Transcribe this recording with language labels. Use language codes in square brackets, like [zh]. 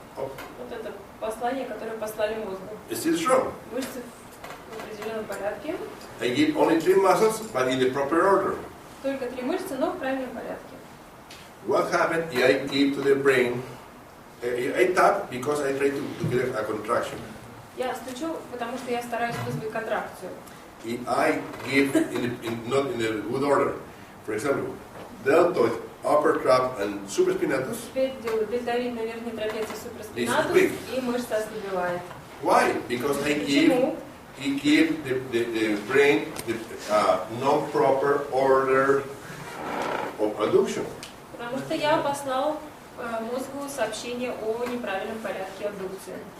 [ru] Вот это послание, которое послали мозгу. [en] It's still strong. [ru] Мышцы в определенном порядке. [en] I give only 3 muscles, but in the proper order. [ru] Только 3 мышцы, но в правильном порядке. [en] What happened if I give to the brain, I tap because I try to get a contraction. [ru] Я стучу, потому что я стараюсь вызвать контракцию. [en] If I give not in the good order, for example, deltoid, upper trap, and supraspinatus. [ru] Теперь делаю дельтовидную верхнюю трапецию, суpraspinatus, и мышца ослабевает. [en] Why? Because I give the brain the non-proper order of adduction. [ru] Потому что я послал мозгу сообщение о неправильном порядке абдукции.